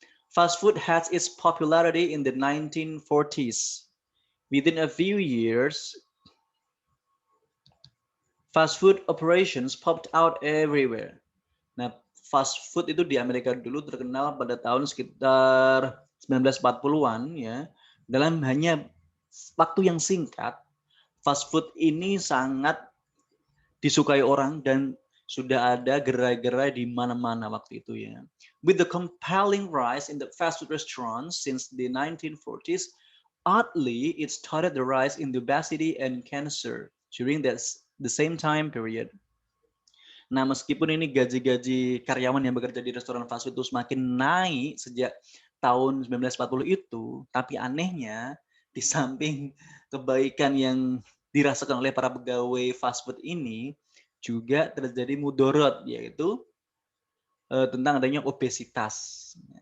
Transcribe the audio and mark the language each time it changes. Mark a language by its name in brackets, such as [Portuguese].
[English] Fast food has its popularity in the 1940s. Within a few years, fast food operations popped out everywhere. [Indonesian] Nah, fast food itu di Amerika dulu terkenal pada tahun sekitar 1940-an ya. Dalam hanya waktu yang singkat, fast food ini sangat disukai orang dan sudah ada gerai-gerai di mana-mana waktu itu ya. [English] With the compelling rise in the fast food restaurants since the 1940s, oddly it started the rise in obesity and cancer during the same time period. [Indonesian] Nah, meskipun ini gaji-gaji karyawan yang bekerja di restoran fast food itu semakin naik sejak tahun 1940 itu, tapi anehnya di samping kebaikan yang dirasakan oleh para pegawai fast food ini, juga terjadi mudorot, yaitu tentang adanya obesitas.